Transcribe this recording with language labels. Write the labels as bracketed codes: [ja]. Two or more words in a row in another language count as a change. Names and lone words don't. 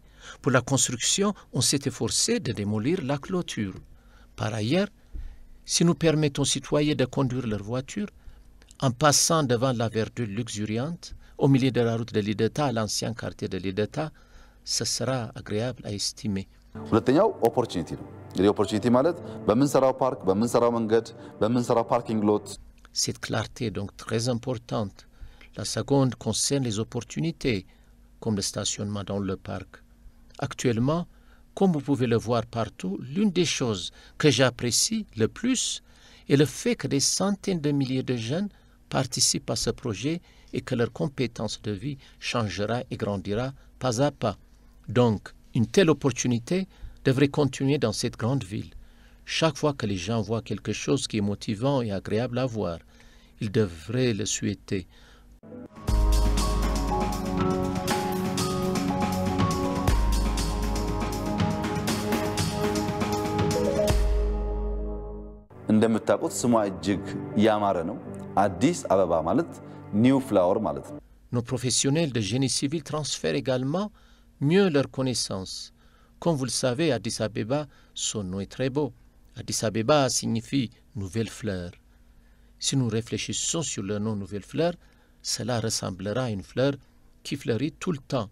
[fr] Pour la construction, on s'est efforcé de démolir la clôture. Par ailleurs, si nous permettons aux citoyens de conduire leur voiture, en passant devant la verdure luxuriante, au milieu de la route de Lideta à l'ancien quartier de Lideta, ce sera agréable à estimer. [am] ሁለተኛው ኦፖርቹኒቲ ነው። እንግዲህ ኦፖርቹኒቲ ማለት በምንሰራው ፓርክ፣ በምንሰራው መንገድ፣ በምንሰራው [en] parking lot [fr] Cette clarté est donc très importante. La seconde concerne les opportunités, comme le stationnement dans le parc. Actuellement, comme vous pouvez le voir partout, l'une des choses que j'apprécie le plus est le fait que des centaines de milliers de jeunes participent à ce projet et que leur compétence de vie changera et grandira pas à pas. Donc, une telle opportunité devrait continuer dans cette grande ville. Chaque fois que les gens voient quelque chose qui est motivant et agréable à voir, ils devraient le souhaiter. [am] እንደምታውቁት ስሟ እጅግ ያማረ ነው። አዲስ አበባ ማለት [en] new flower [am] ማለት ነው። [fr] Nos professionnels de génie civil transfèrent également mieux leurs connaissances. Comme vous le savez, Addis Abeba, son nom est très beau. Addis Abeba signifie nouvelle fleur. Si nous réfléchissons sur le nom nouvelle fleur, cela ressemblera à une fleur qui fleurit tout le temps.